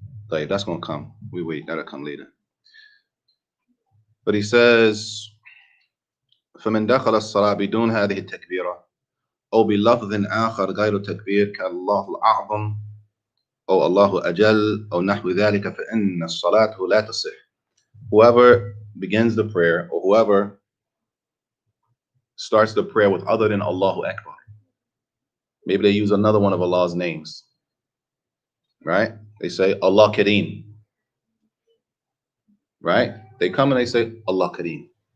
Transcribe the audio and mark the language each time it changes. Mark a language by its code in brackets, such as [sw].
[en] طيب, that's going to come. We wait. That'll come later. But he says, [ar] فمن دخل الصلاة بدون هذه التكبيرة أو بلفظ آخر غير التكبير كالله الأعظم أو الله أجل أو نحو ذلك فإن الصلاة لا تصح. [en] Whoever begins the prayer or whoever starts the prayer with other than Allahu Akbar. Maybe they use another one of Allah's names. Right? They say Allah Kareem. Right? They come and they say Allah Kareem.